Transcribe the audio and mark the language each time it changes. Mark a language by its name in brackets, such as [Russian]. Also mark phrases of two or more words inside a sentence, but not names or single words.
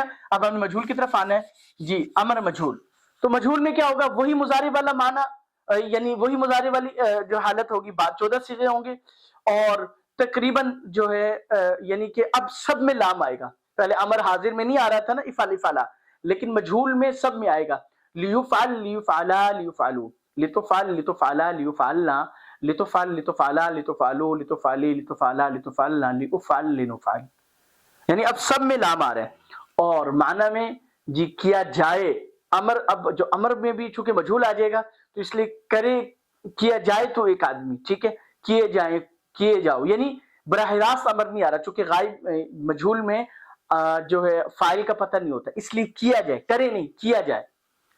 [Urdu] اب ہم نے مجہول کی طرف آنا ہے جی. امر مجہول، تو مجہول میں کیا ہوگا وہی مضارع والا معنی، یعنی وہی مضارع والی جو حالت ہوگی، بعد 14 صیغے ہوں گے. اور تقریباً جو ہے یعنی کہ اب سب میں لام آئے گا. پہلے امر حاضر میں نہیں آ رہا تھا نا [Arabic] افعل افعلا، [Urdu] لیکن مجہول میں سب میں آئے گا. [Arabic] لیفعل، لیفعلا، لیفعلو، لتفعل، لتفعلا، لیفعلنا، لتفعل، لتفعلا، لتفعلو، لتفعلی، لتفعلا، لتفعلنا، لافعل، لنفعل. [Urdu] یعنی اب سب میں لام آ رہا ہے. اور معنی میں جی کیا جائے. امر، اب جو امر میں بھی چونکہ مجہول آ جائے گا تو اس لیے کرے کیا جائے تو ایک آدمی. ٹھیک ہے، کیے جائیں، کیے جاؤ، یعنی براہ راست امر نہیں آ رہا چونکہ غائب مجہول میں جو ہے فاعل کا پتہ نہیں ہوتا، اس لیے کیا جائے، کرے نہیں کیا جائے.